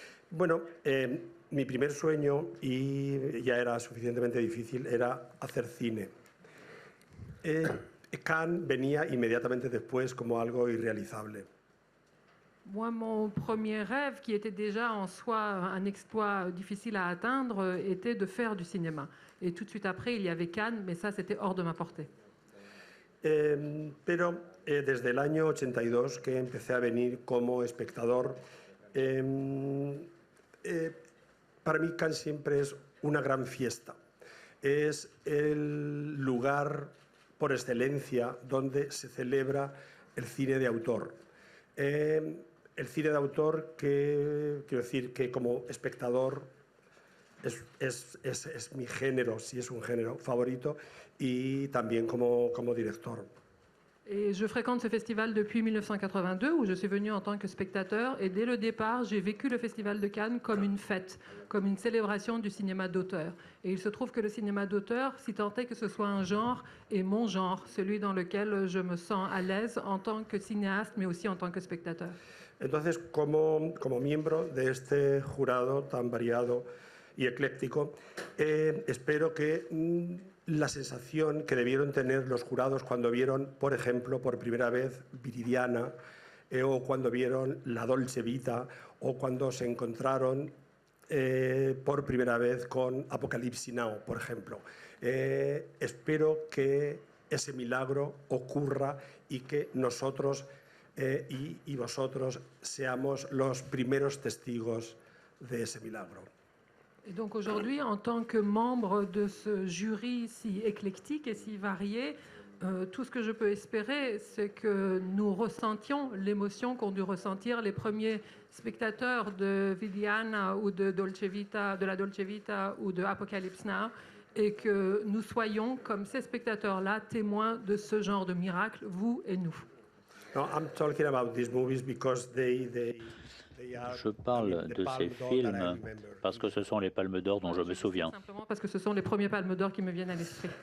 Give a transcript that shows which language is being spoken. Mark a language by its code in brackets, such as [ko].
[es] Bueno, mi primer sueño, y ya era suficientemente difícil, era hacer cine. Cannes venía inmediatamente después como algo irrealizable. [fr] Moi, mon premier rêve, qui était déjà en soi un exploit difficile à atteindre, était de faire du cinéma. Et tout de suite après, il y avait Cannes, mais ça, c'était hors de ma portée. [es] Pero desde el año 82 que empecé a venir como espectador, para mí Cannes siempre es una gran fiesta. Es el lugar por excelencia donde se celebra el cine de autor. El cine de autor que, quiero decir, que como espectador es mi género, sí es un género favorito, y también como director. [fr] Et je fréquente ce festival depuis 1982, où je suis venu en tant que spectateur. Et dès le départ, j'ai vécu le festival de Cannes comme une fête, comme une célébration du cinéma d'auteur. Et il se trouve que le cinéma d'auteur, si tant est que ce soit un genre, est mon genre, celui dans lequel je me sens à l'aise en tant que cinéaste, mais aussi en tant que spectateur. [es] Entonces, como miembro de este jurado tan variado y ecléctico, espero que la sensación que debieron tener los jurados cuando vieron, por ejemplo, por primera vez Viridiana, o cuando vieron La Dolce Vita, o cuando se encontraron por primera vez con Apocalypse Now, por ejemplo. Espero que ese milagro ocurra y que nosotros y vosotros seamos los primeros testigos de ese milagro. [fr] Et donc aujourd'hui, en tant que membre de ce jury si éclectique et si varié, tout ce que je peux espérer, c'est que nous ressentions l'émotion qu'ont dû ressentir les premiers spectateurs de Viviana ou de Dolce Vita, de la Dolce Vita ou de Apocalypse Now, et que nous soyons, comme ces spectateurs-là, témoins de ce genre de miracle, vous et nous. [en] No, I'm talking about these movies because they are, [fr] Je parle de ces films parce que ce sont les palmes d'or dont je me souviens. Simplement parce que ce sont les premiers palmes d'or qui me viennent à l'esprit.